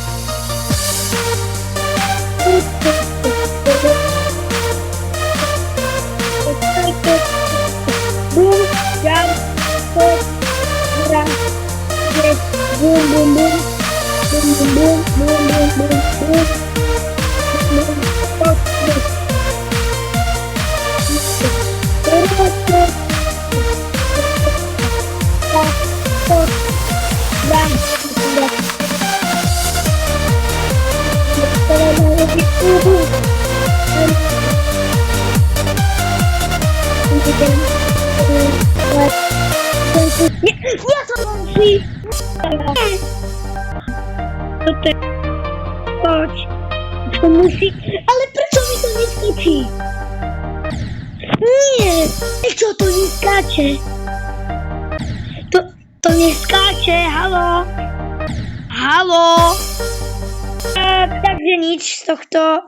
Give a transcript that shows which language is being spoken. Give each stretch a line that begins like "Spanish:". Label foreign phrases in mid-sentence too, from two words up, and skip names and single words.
Polish: Bum, jam, stop, gra, yes, bum, bum, bum, bum, bum, bum, bum, bum, bum, bum, bum, stop, yes. Stop, jam, Nie to musi! Chodź! To musi...
Slovak: Ale prečo mi to nie skočí? Nie! Prečo to nie skáče? To nie skáče, halo? Halo? Takže nič z tohto.